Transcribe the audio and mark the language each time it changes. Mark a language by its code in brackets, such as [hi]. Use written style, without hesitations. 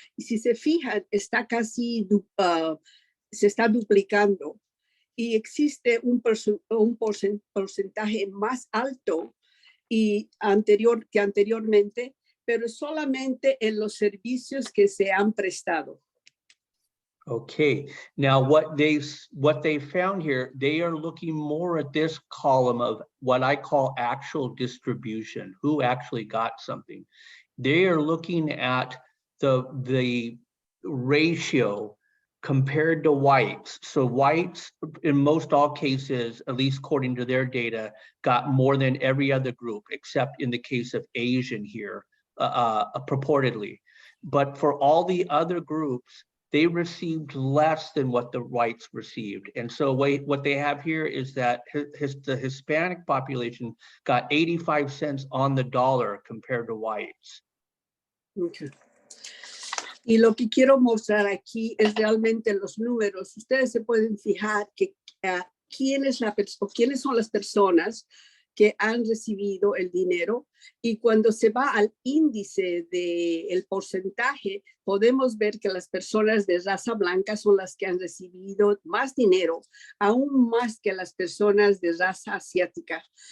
[es] Y si se fijan, está casi, se está duplicando. Y existe un porcentaje más alto que anteriormente, pero solamente en los servicios que se han prestado. [en] Okay, now what they found here, they are looking more at this column of what I call actual distribution, who actually got something. They are looking at the ratio compared to whites. So whites, in most all cases, at least according to their data, got more than every other group, except in the case of Asian here, purportedly. But for all the other groups, they received less than what the whites received. And so what they have here is that the Hispanic population got 85 cents on the dollar compared to whites. Okay. [es] Y lo que quiero mostrar aquí es realmente los números. Ustedes se pueden fijar que quiénes son las personas que han recibido el dinero, y cuando se va al índice del porcentaje, podemos ver que las personas de raza blanca son las que han recibido más dinero, aún más que las personas de raza asiática.